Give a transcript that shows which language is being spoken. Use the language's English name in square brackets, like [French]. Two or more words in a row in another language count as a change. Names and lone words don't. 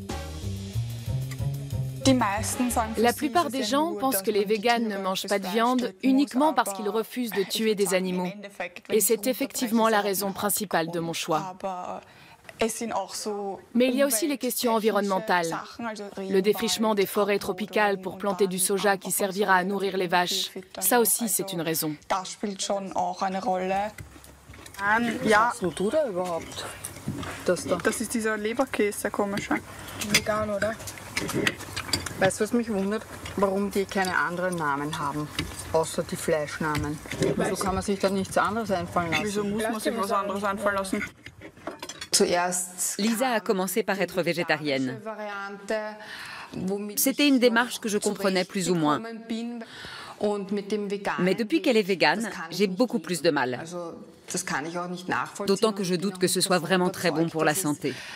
[French] La plupart des gens pensent que les véganes ne mangent pas de viande uniquement parce qu'ils refusent de tuer des animaux. Et c'est effectivement la raison principale de mon choix. Mais il y a aussi les questions environnementales. Le défrichement des forêts tropicales pour planter du soja qui servira à nourrir les vaches. Ça aussi, c'est une raison. [German] Ja. Was machst du da überhaupt? Das da? Das ist dieser Leberkäse, komischer. Vegan, oder? Weißt du, was mich wundert? Warum die keine anderen Namen haben, außer die Fleischnamen. Wieso kann man sich da nichts anderes einfallen lassen? Wieso muss man sich was anderes einfallen lassen? [French] Lisa a commencé par être végétarienne. C'était une démarche que je comprenais plus ou moins. Mais depuis qu'elle est végane, j'ai beaucoup plus de mal. D'autant que je doute que ce soit vraiment très bon pour la santé.